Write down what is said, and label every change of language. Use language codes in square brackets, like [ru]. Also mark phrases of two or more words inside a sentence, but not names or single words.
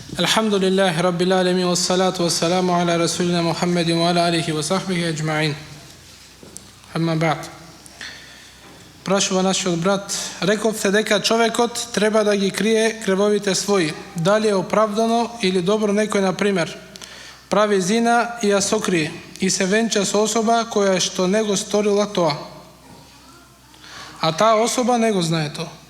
[ar] الحمد لله رب العالمين، والصلاة والسلام على رسولنا محمد وعلى آله وصحبه أجمعين. أما بعد. [mk] Прашува нашиот брат, рековте дека човекот треба да ги крие гревовите своји. Дали е оправдано или добро некој, на пример, прави зина и ја сокрие и се венча со особа која што не го сторила тоа, а таа особа не го знае тоа.